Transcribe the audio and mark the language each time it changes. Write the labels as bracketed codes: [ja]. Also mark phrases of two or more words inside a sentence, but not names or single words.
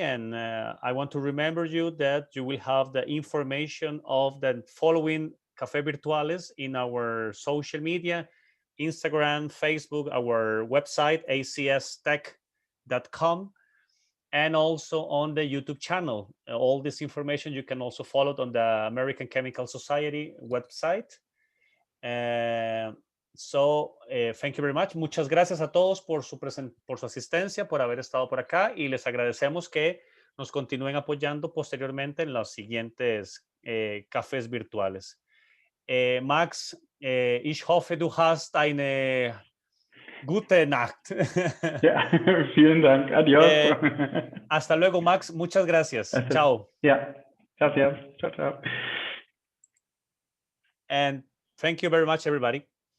[en] And I want to remember you that you will have the information of the following Café Virtuales in our social media, Instagram, Facebook, our website, acstech.com, and also on the YouTube channel. All this information you can also follow it on the American Chemical Society website. Thank you very much. [es] Muchas gracias a todos por su asistencia, por haber estado por acá, y les agradecemos que nos continúen apoyando posteriormente en los siguientes cafés virtuales. [de] Max, ich hoffe, du hast eine gute Nacht. Ja, vielen Dank. [es] Adiós. Hasta luego, Max. Muchas gracias. Chao. Yeah. Gracias. Ciao, ciao. [en] And thank you very much, everybody.